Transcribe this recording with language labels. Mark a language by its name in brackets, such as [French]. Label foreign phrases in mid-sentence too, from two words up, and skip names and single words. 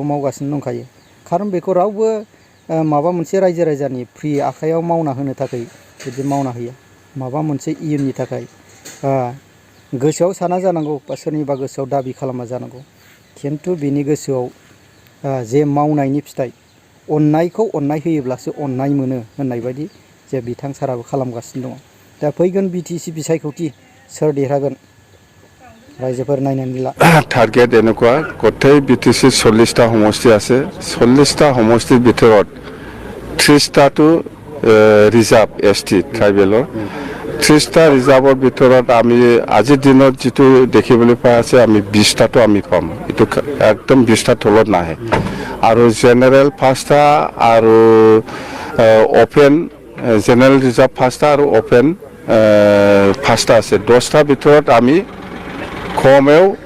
[Bodo] मावगासिनो दंखायो खारन बेखौ रावबो माबा मोनसे रायजो राजानि फ्रि आखायाव मावना होनो थाखाय बिदि मावना होयो माबा मोनसे इयुननि थाखाय गोसोआव साना जानांगौ बा सोरनिबा गोसोआव दाबि खालामा जानांगौ खिन्थु बिनि गोसोआव जे मावनायनि फिथाइ अन्नायखौ अन्नाय होयोब्लासो अन्नाय मोनो होननाय बायदि जे बिथां साराबो खालामगासिनो दङ दा फैगोन बिटिसि बिसायख'थि सोर देरहागोन रायजोफोर नायनानै ला [Assamese] टार्गेट এনেকুৱা গোটেই বিটিসি 40টা সমষ্টি আছে 40টা সমষ্টিৰ ভিতৰত 30টাটো ৰিজাৰ্ভ ST ট্ৰাইবেলৰ 30টা ৰিজাৰ্ভৰ ভিতৰত আমি আজিৰ দিনত যেটো দেখিবলৈ পাই আছে আমি 20টাটো আমি পাম এটো একদম 20টা তলত নাহে আৰু জেনাৰেল 5টা আৰু [English] open general [Assamese] ৰিজাৰ্ভ 5টা আৰু ওপেন 5টা আছে 10টা ভিতৰত আমি কমেও